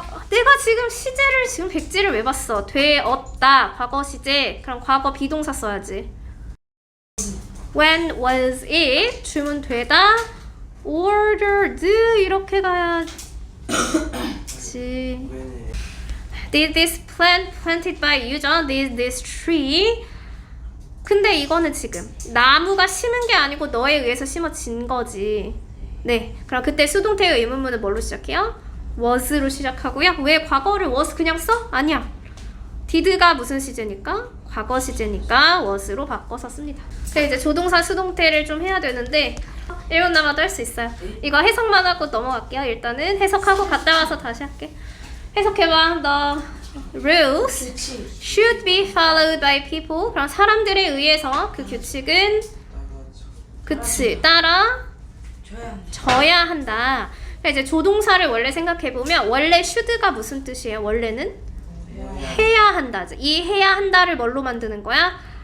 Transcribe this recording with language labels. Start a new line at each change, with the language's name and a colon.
Korean: 내가 지금 시제를 지금 백지를 왜 봤어? 되었다 과거 시제. 그럼 과거 비동사 써야지.
English: When was it?
Korean: 주문되다. ordered 이렇게 가야지.
English: Did this plant planted by you죠? Did this tree?
Korean: 근데 이거는 지금 나무가 심은 게 아니고 너에 의해서 심어진 거지. 네, 그럼 그때 수동태의 의문문은 뭘로 시작해요? was로 시작하고요. 왜 과거를 was 그냥 써? 아니야. did가 무슨 시제니까? 과거 시제니까 was로 바꿔서 씁니다. 그래서 이제 조동사 수동태를 좀 해야 되는데 1분 남아도 할 수 있어요. 이거 해석만 하고 넘어갈게요. 일단은 해석하고 갔다 와서 다시 할게. 해석해봐.
English: The rules should be followed by people.
Korean: 그럼 사람들에 의해서 그 규칙은 그치 따라 져야 한다. 이제 조동사를 원래 생각해보면 원래 should가 무슨 뜻이에요? 원래는 해야 한다. 이 해야 한다를 뭘로 만드는 거야?